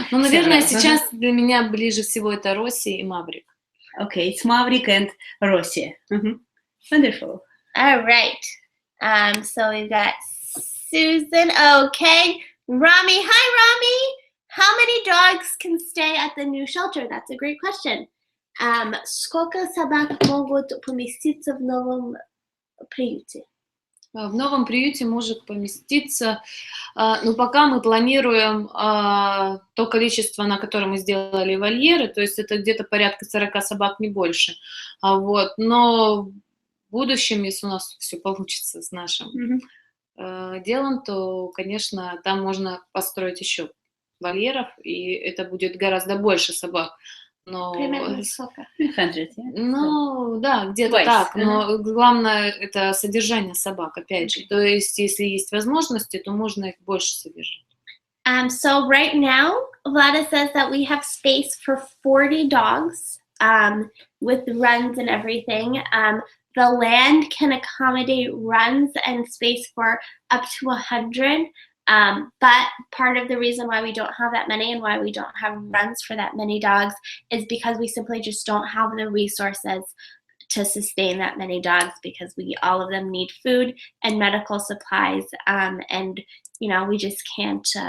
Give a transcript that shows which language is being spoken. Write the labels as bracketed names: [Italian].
[Russian] Ну, наверное, сейчас для меня ближе всего это Росси и Маврик. [English] Okay, it's Maverick and Rossi. Wonderful. All right. So we've got Susan. Okay. Rami. Hi, Rami. How many dogs can stay at the new shelter? That's a great question. [Russian] Сколько собак могут поместиться в новом приюте? В новом приюте может поместиться, ну, пока мы планируем то количество, на которое мы сделали вольеры, то есть это где-то порядка 40 собак, не больше. Вот. Но в будущем, если у нас все получится с нашим делом, то, конечно, там можно построить еще вольеров, и это будет гораздо больше собак. Но Примерно сколько? [English] 100, yeah? [Russian] ну, да, где-то [English] Twice, [Russian] так, но главное это содержание собак, опять же. То есть, если есть возможности, то можно их больше содержать. [English] So right now, Vlada says that we have space for 40 dogs with runs and everything. The land can accommodate runs and space for up to 100. But part of the reason why we don't have that many and why we don't have runs for that many dogs is because we simply just don't have the resources to sustain that many dogs, because all of them need food and medical supplies, and we just can't.